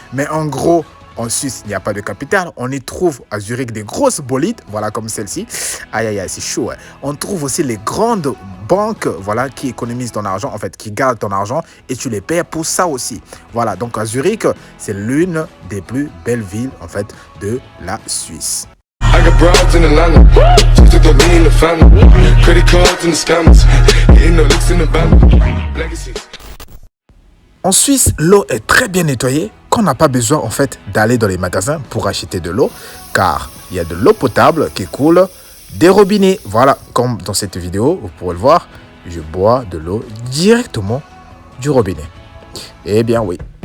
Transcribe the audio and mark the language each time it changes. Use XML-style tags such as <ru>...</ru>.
<fr>Mais en gros, en Suisse, il n'y a pas de capitale. On y trouve à Zurich des grosses bolides, voilà, comme celle-ci. Aïe, aïe, aïe, c'est chaud. Hein. On trouve aussi les grandes banques, voilà, qui économisent ton argent, en fait, qui gardent ton argent et tu les payes pour ça aussi. Voilà, donc à Zurich, c'est l'une des plus belles villes, en fait, de la Suisse.</fr> <en>I got broads in Atlanta, just to throw me in the family. Credit cards and the scammers, getting no licks in the band. Legacy.</en> <fr>En Suisse, l'eau est très bien nettoyée, qu'on n'a pas besoin en fait d'aller dans les magasins pour acheter de l'eau, car il y a de l'eau potable qui coule des robinets. Voilà, comme dans cette vidéo, vous pourrez le voir, je bois de l'eau directement du robinet. Eh bien oui.</fr>